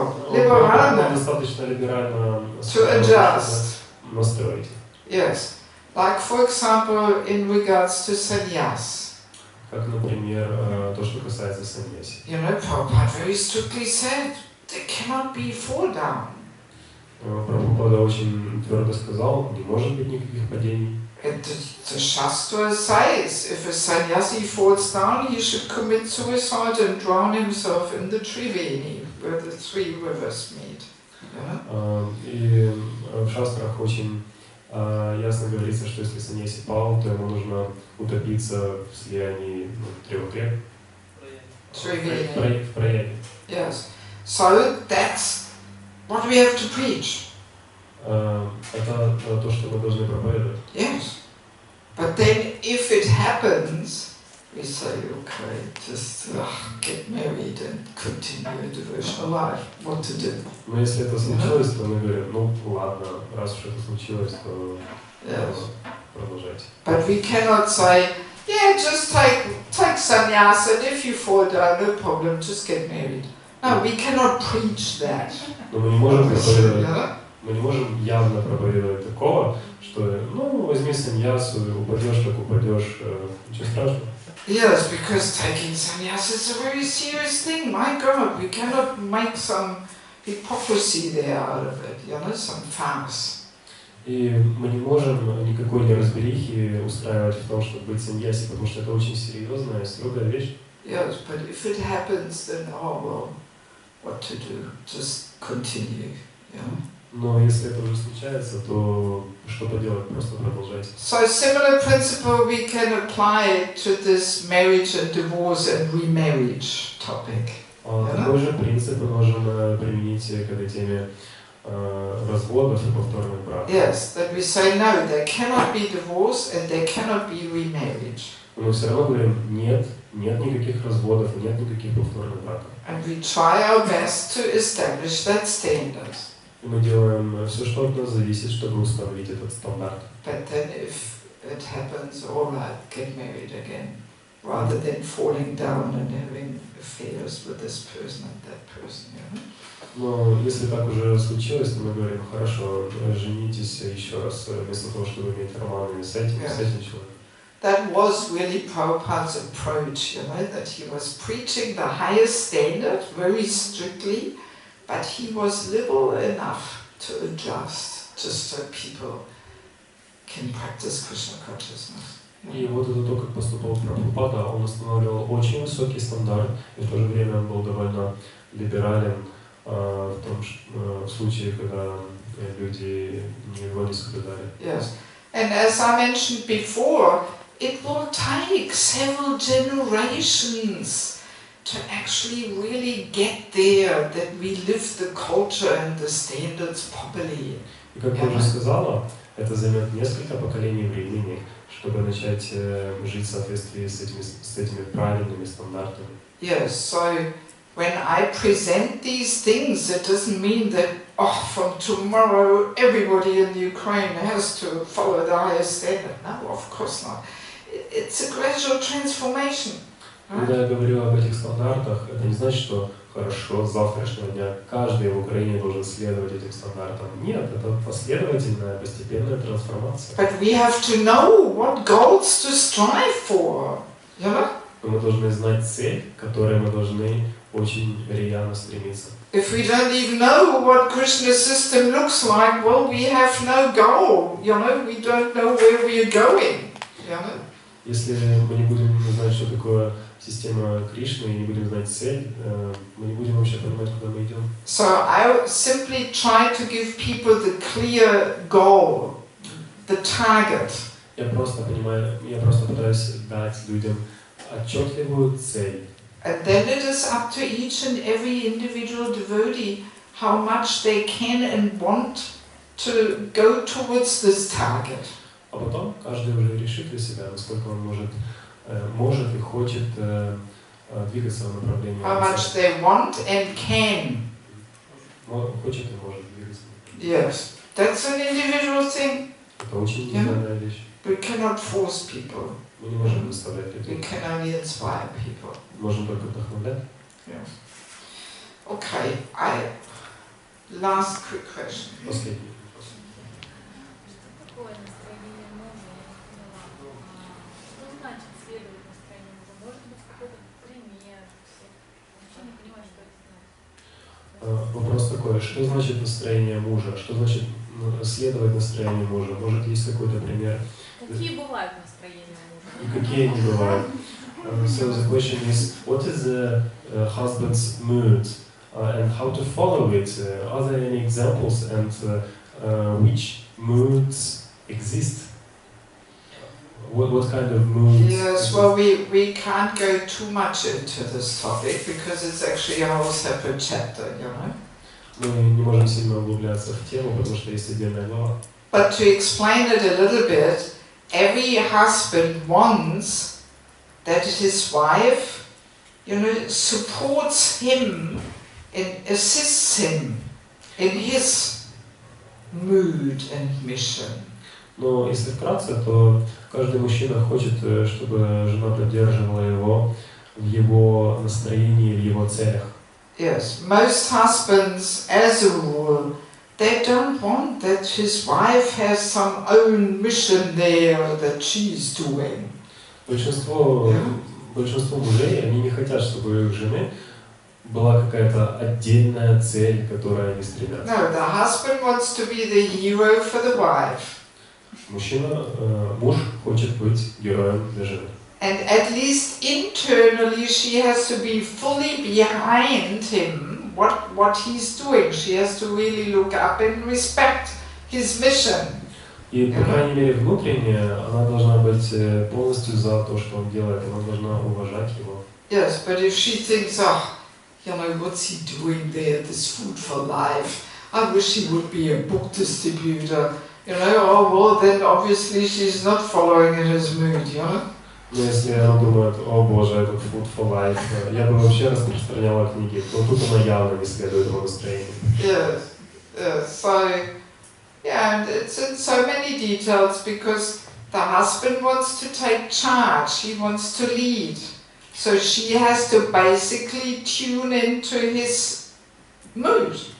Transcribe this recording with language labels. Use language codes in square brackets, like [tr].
[ru] Он достаточно либерально [en] to adjust. [ru] настроить. [en] Yes, like for example in regards to sannyas. [ru] Как, например, то, что касается саньяси. [en] Prabhupada very strictly said there cannot be fall down. [ru] Прабхупада очень твердо сказал, не может быть никаких падений. [en] And the Shastra says if a sannyasi falls down, he should commit suicide and drown himself in the Triveni, where the three rivers meet. [ru] И в шастрах очень ясно говорится, что если саньяси пал, то ему нужно утопиться в слиянии трех рек. [en] Triveni. [ru] В прояви. [en] Yes. So that's what do we have to preach? [ru] Это то, что мы должны проповедовать. [en] Yes. But then if it happens, we say, okay, just get married and continue a devotional life. What to do? [ru] Но если это случилось, то мы говорим, ну ладно, раз уж это случилось, то продолжайте. [en] But we cannot say, yeah, just take sannyas, and if you fall down, no problem, just get married. No, we cannot preach that. [ru] Но мы не можем проповедовать. Мы не можем явно проповедовать такого, что, ну, возьми саньясу, упадешь, как упадешь, ничего страшного. [en] Yes, because taking sannyas is a very serious thing. My God, we cannot make some hypocrisy there out of it, some farce. [ru] И мы не можем никакой неразберихи устраивать в том, чтобы быть саньяси, потому что это очень серьезная, строгая вещь. [en] Yes, but if it happens, then, oh well, what to do? Just continue, [ru] Но если это уже случается, то что поделать? Просто продолжайте. [en] So similar principle we can apply to this marriage and divorce and remarriage topic. [ru] Такой же принцип мы можем применить к этой теме разводов и повторных браков. [en] Yes, that we say no, there cannot be divorce and there cannot be remarriage. [ru] Мы все равно говорим нет никаких разводов, нет никаких повторных браков. [en] And we try our best to establish that standard. [ru] И мы делаем все, что от нас зависит, чтобы установить этот стандарт. [en] But then if it happens, all right, get married again, rather than falling down and having affairs with this person and that person, [ru] Но если так уже случилось, то мы говорим, хорошо, женитесь еще раз, вместо того, чтобы иметь романы с этим человеком. [en] That was really Prabhupada's approach, that he was preaching the highest standard very strictly, but he was liberal enough to adjust just so people can practice Krishna consciousness. [ru] И вот это то, как поступал Прабхупада, он устанавливал очень высокий стандарт, и в то же время он был довольно либерален в том случае, когда люди его не соблюдали. [en] Yes, and as I mentioned before, it will take several generations to actually really get there, that we live the culture and the standards properly. [ru] И как я уже сказала, это займет несколько поколений времени, чтобы начать жить в соответствии с этими правильными стандартами. [en] Yes, so when I present these things, it doesn't mean that from tomorrow everybody in Ukraine has to follow the highest standard. No, of course not. It's a gradual transformation. [ru] Когда я говорю об этих стандартах, это не значит, что хорошо, с завтрашнего дня каждый в Украине должен следовать этим стандартам. Нет, это последовательная, постепенная трансформация. [en] But we have to know what goals to strive for. [ru] Но мы должны знать цель, к которой мы должны очень рьяно стремиться. [en] If we don't even know what Krishna's system looks like, well, we have no goal. We don't know where we are going. [ru] Если мы не будем знать, что такое система Кришны, и не будем знать цель, мы не будем вообще понимать, куда мы идем. [en] So I simply try to give people the clear goal, the target. [ru] Я просто пытаюсь дать людям отчетливую цель. [en] And then it is up to each and every individual devotee how much they can and want to go towards this target. [ru] А потом каждый уже решит для себя, насколько он может и хочет двигаться в направлении. [en] How much they want and can. [ru] Хочет и может двигаться. [en] Yes, that's an individual thing. [ru] Это очень индивидуальная вещь. [en] We cannot force people. [ru] Мы не можем заставлять [en] We [ru] людей. [en] can only inspire people. [ru] Можем только вдохновлять. [en] Yes. Okay, last quick question. [ru] Последний вопрос. Что такое настроение мужа? Я не поняла. Что значит следовать настроению мужа? Может быть, какой-то пример? Вообще не понимаю, что это значит. Вопрос такой, что значит настроение мужа? Что значит следовать настроению мужа? Может, есть какой-то пример? Какие бывают настроения мужа? И какие они бывают? [en] So the question is, what is the husband's mood and how to follow it? Are there any examples and which moods exist? What kind of moods? Yes, well, we can't go too much into this topic because it's actually a whole separate chapter, [ru] Мы не можем сильно углубляться в тему, потому что есть отдельная глава. [en] But to explain it a little bit, every husband wants that his wife, supports him and assists him in his mood and mission. [ru] Но если вкратце, то каждый мужчина хочет, чтобы жена поддерживала его в его настроении, в его целях. [en] Yes, most husbands, as a rule, they don't want that his wife has some own mission there that she's doing. [ru] Большинство мужей, они не хотят, чтобы у их жены была какая-то отдельная цель, к которой они стремятся. [en] No, the husband wants to be the hero for the wife. [ru] Муж хочет быть героем для жены. [en] And at least internally she has to be fully behind him, what he's doing. She has to really look up and respect his mission. [ru] И, по крайней мере, внутренне она должна быть полностью за то, что он делает, она должна уважать его. [en] Yes, but if she thinks, what's he doing there, this Food for Life? I wish he would be a book distributor. Then obviously she's not following in his mood, [ru] Но если она думает, о боже, этот Food for Life, я бы вообще распространяла книги, то тут она явно не следует его настроению. [en] Yes, and it's in so many details because the husband wants to take charge, he wants to lead. So she has to basically tune into his mood.